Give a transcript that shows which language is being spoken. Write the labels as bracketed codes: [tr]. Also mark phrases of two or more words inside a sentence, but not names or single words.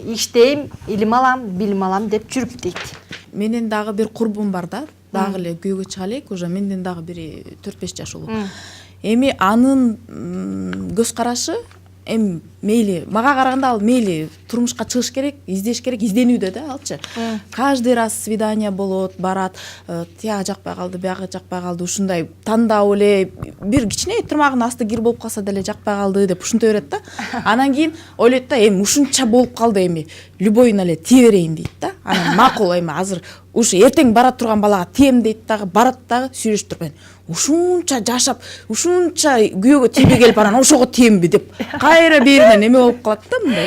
[ky] Иштейм, илим алам, билим алам деп жүрүп дейт. Менен дагы бир курбум бар да, дагы эле күйөөгө чыга элек, уже менден дагы бири 4-5 жаш улуу. Эми анын көз карашы эми мейли мага караганда ал мейли турмушка чыгыш керек, издеш керек, изденүүдө да алчы. [ru] Каждый раз свидание [ky] болот, барат, тияга жакпай калды, бияга жакпай калды, ушундай тандап эле бир кичине тырмагынын асты кир болуп калса деле жакпай калды деп ушинте берет да. Анан кийин ойлойт да, эми ушунча болуп калды, эми любойуна эле тие берейин дейт да. Анан макул, эми азыр ушу эртең бара турган балага тием дейт дагы, барат дагы сүйлөшүп туруп, ушунча жашап, ушунча күйөөгө тийбей келип анан ошого тиемби деп кайра беринен эме болуп калат да, мындай.